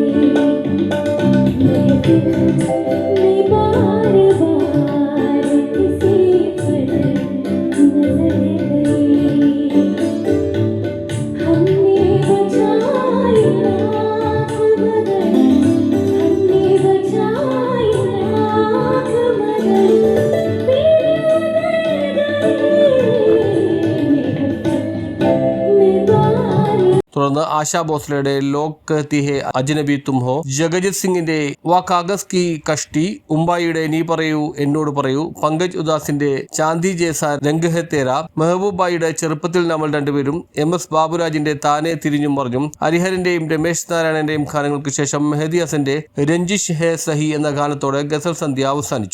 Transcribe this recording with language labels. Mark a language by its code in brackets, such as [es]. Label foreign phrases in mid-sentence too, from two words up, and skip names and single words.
[hi] महफिल में बार बार किसी पर नजर गई, हमने बचाई लाख मगर, हमने बचाई लाख मगर [ml] തുടർന്ന് ആശാ ഭോസ്ലയുടെ ലോക് കഹ്തി ഹേ അജ്നബി തും ഹോ, ജഗജിത് സിംഗിന്റെ വാ കാഗസ് കി കഷ്ടി, ഉമ്പായിയുടെ നീ പറയൂ എന്നോട് പറയൂ, പങ്കജ് ഉദാസിന്റെ ചാന്ദി ജേസാ രംഗ് ഹെ തേര, മെഹബൂബായിയുടെ ചെറുപ്പത്തിൽ നമ്മൾ രണ്ടുപേരും, MS ബാബുരാജിന്റെ താനെ തിരിഞ്ഞും മറിഞ്ഞും, ഹരിഹരന്റെയും രമേശ് നാരായണന്റെയും ഗാനങ്ങൾക്ക് ശേഷം മെഹദി ഹസന്റെ രഞ്ജിഷ് ഹേ സഹി എന്ന ഗാനത്തോടെ ഗസൽ സന്ധ്യ അവസാനിച്ചു.